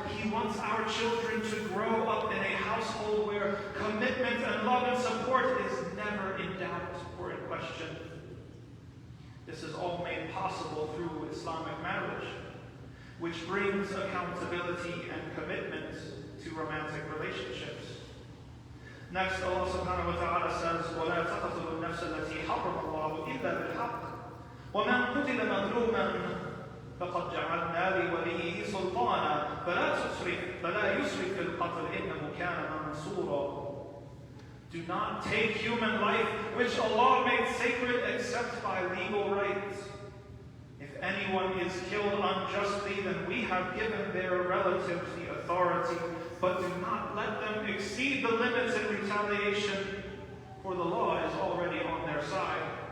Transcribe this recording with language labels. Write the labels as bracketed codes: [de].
[en] He wants our children to grow up in a household where commitment and love and support is never in doubt or in question. This is all made possible through Islamic marriage, which brings accountability and commitment to romantic relationships. Next, Allah subhanahu wa ta'ala says, [ar] وَلَا تَقْتُلُوا النَّفْسَ الَّتِي حَرَّمَ اللَّهُ إِلَّا بِالْحَقِّ وَمَنْ قُتِلَ مَظْلُومًا فَقَدْ جَعَلْنَا لِوَلِيِّهِ سُلْطَانًا فَلَا يُسْرِفْ فِي الْقَتْلِ إِنَّهُ كَانَ مَنْصُورًا. [en] Do not take human life, which Allah made sacred, except by legal rights. If anyone is killed unjustly, then we have given their relatives the authority, but do not let them exceed the limits in retaliation, for the law is already on their side.